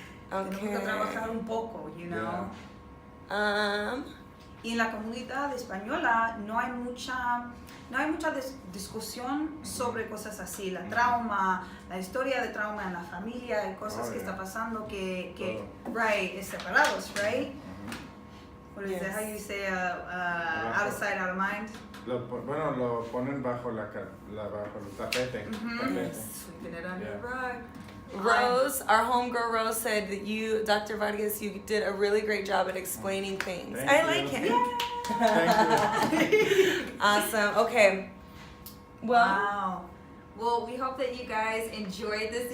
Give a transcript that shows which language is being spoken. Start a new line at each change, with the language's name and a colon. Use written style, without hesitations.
Spanish: Tenemos que trabajar un poco,
English: you know.
Spanish: Y en la comunidad española no hay mucha discusión sobre cosas así, la trauma, la historia de trauma en la familia, hay cosas que está pasando que
English: right,
Spanish: es separados, right?
English: What is that? How you say out of sight, out of mind?
Spanish: Lo ponen bajo bajo el tapete.
English: Sweeping it under the rug. Rose, our homegirl Rose said that you, Dr. Vargas, you did a really great job at explaining things. Thank I you. like him. Thank you. Awesome. Okay. Well, Wow. Well, we hope that you guys enjoyed this.